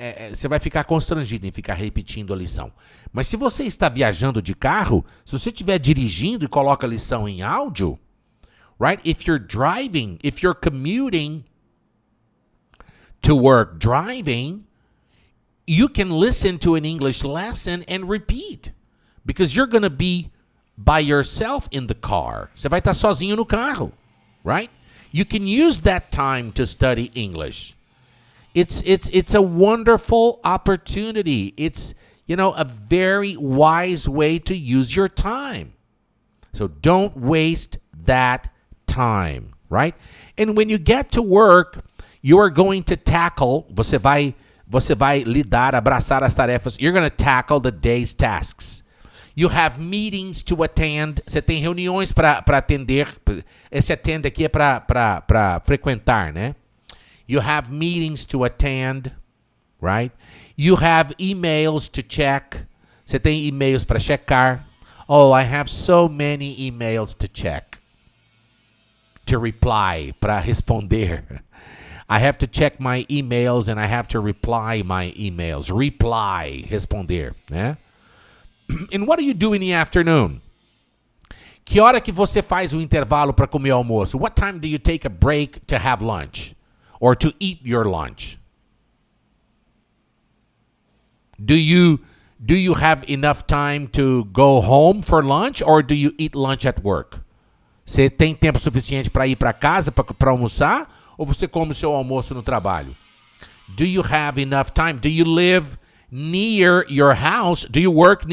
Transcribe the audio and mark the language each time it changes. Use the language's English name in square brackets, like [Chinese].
[Portuguese] Você vai ficar constrangido em ficar repetindo a lição. Mas se você está viajando de carro, se você estiver dirigindo e coloca a lição em áudio, right? [English] If you're driving, if you're commuting to work driving, you can listen to an English lesson and repeat. Because you're going to be by yourself in the car. [Portuguese] Você vai estar sozinho no carro, right? [English] You can use that time to study English. It's a wonderful opportunity. It's, a very wise way to use your time. So don't waste that time, right? And when you get to work, you are going to tackle, [Portuguese] você vai lidar, abraçar as tarefas. [English] You're going to tackle the day's tasks. You have meetings to attend. [Portuguese] Você tem reuniões para atender. Esse attend aqui é para frequentar, né? [English] You have meetings to attend, right? You have emails to check. [Portuguese] Você tem e-mails para checar. [English] Oh, I have so many emails to check. To reply, [Portuguese] para responder. [English] I have to check my emails and I have to reply my emails. Reply, [Portuguese] responder, né? [English] And what do you do in the afternoon? [Portuguese] Que hora que você faz o intervalo para comer almoço? [English] What time do you take a break to have lunch? Or to eat your lunch? Do you have enough time to go home for lunch or do you eat lunch at work? [Portuguese] Você tem tempo suficiente para ir para casa para almoçar ou você come o seu almoço no trabalho? [English] Do you have enough time? Do you live near your house? Do you work?